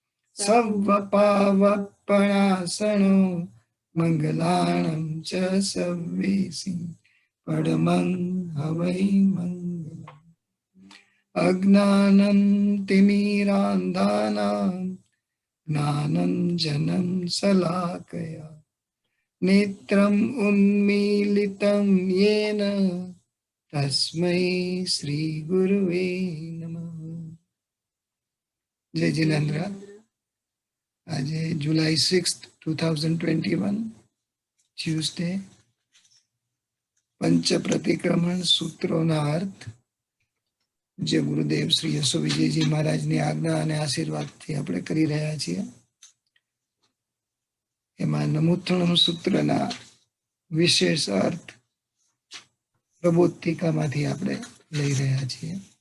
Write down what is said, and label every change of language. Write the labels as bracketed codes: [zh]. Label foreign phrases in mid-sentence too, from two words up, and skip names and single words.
[pra] सर्वपावपणासनो मङ्गलानं च सर्वेसिं परमं हवै मङ्गलम् [sa] अज्ञानं तिमिरान्धानां ज्ञानञ्जनं शलाकया नेत्रम् उन्मीलितं येन तस्मै श्रीगुरुवे नमः। [hi] जय जिनेन्द्र। [gu] આજે જુલાઈ 6, 2021 ટ્યુઝડે પંચ પ્રતિક્રમણ સૂત્રોના અર્થ જે ગુરુદેવ શ્રી યશો વિજયજી મહારાજની આજ્ઞા અને આશીર્વાદથી આપણે કરી રહ્યા છીએ એમાં નમુત્થણમ સૂત્રના વિશેષ અર્થ પ્રબોધિકામાંથી આપણે લઈ રહ્યા છીએ।